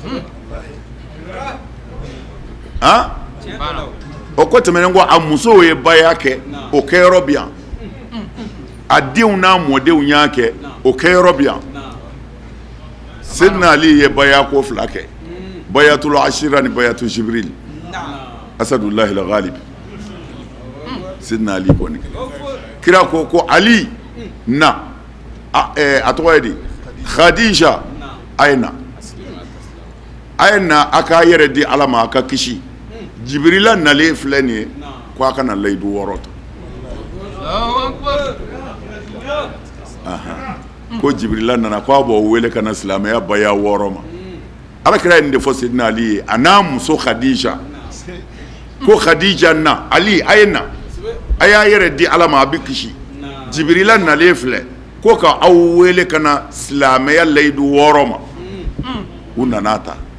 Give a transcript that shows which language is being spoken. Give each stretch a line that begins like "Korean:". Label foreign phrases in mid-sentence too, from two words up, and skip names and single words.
Bambara: o ko tɛmɛnen ko a musow ye baya kɛ o kɛ yɔrɔ bi yan a denw n'a mɔdenw y'a kɛ o kɛ yɔrɔ bi yan Sayyidina Ali ye baya ko 2 kɛ
Arabic: بيعة العشيرة
Bambara: ni
Arabic: بيعة جبريل
Bambara: Asadullahi al-Ghalib Sidna Ali kɔni kira ko Ali na a tɔgɔ ye di Khadija ayna a k'a yɛrɛ di Ala ma a ka kisi Jibrila nalen filɛ nin ye ko a kana layidu 6 ta ko Jibrila nana ko a b'o wele ka na silamɛya baya 6 ma Alakira ye nin de fɔ Sidna Ali ye a n'a muso Khadija ko Khadija na Ali ayna a y'a yɛrɛ di Ala ma a bɛ kisi Jibrila nalen filɛ ko ka aw wele ka na silamɛya layidu 6 ma u nana ta